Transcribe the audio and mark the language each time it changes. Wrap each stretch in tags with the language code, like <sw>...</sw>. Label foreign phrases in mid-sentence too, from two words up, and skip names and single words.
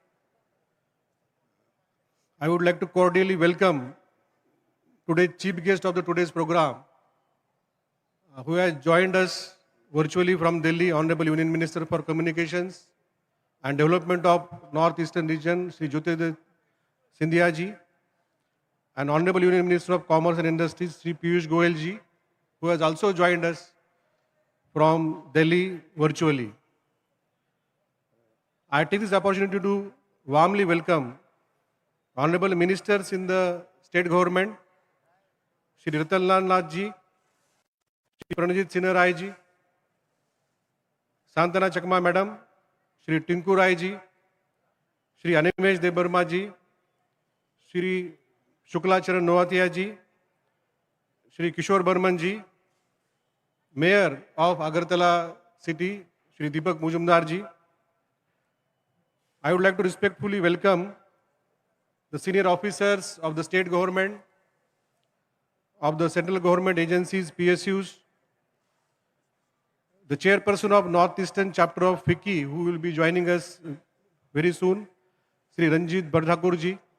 <en>I would like to cordially welcome today's chief guest of today's program, who has joined us virtually from Delhi, Honorable Union Minister for Communications and Development of Northeastern Region, Sri Jyotirmoy Scindia ji, and Honorable Union Minister of Commerce and Industries, Sri Piyush Goyal ji, who has also joined us from Delhi virtually. I take this opportunity to warmly welcome Honorable Ministers in the State Government, Shri Ratanlal Nath ji, Shri Pranajit Sinha Rai ji, Santana Chakma Madam, Shri Tinku Rai ji, Shri Animesh Debarma ji, Shri Shuklacharan Noatia ji, Shri Kishore Burman ji, Mayor of Agartala City, Shri Deepak Mujumdar ji. I would like to respectfully welcome the senior officers of the state government, of the central government agencies, PSUs, the chairperson of Northeastern chapter of FICCI, who will be joining us very soon, Sri Ranjit Bardhakur ji.</en>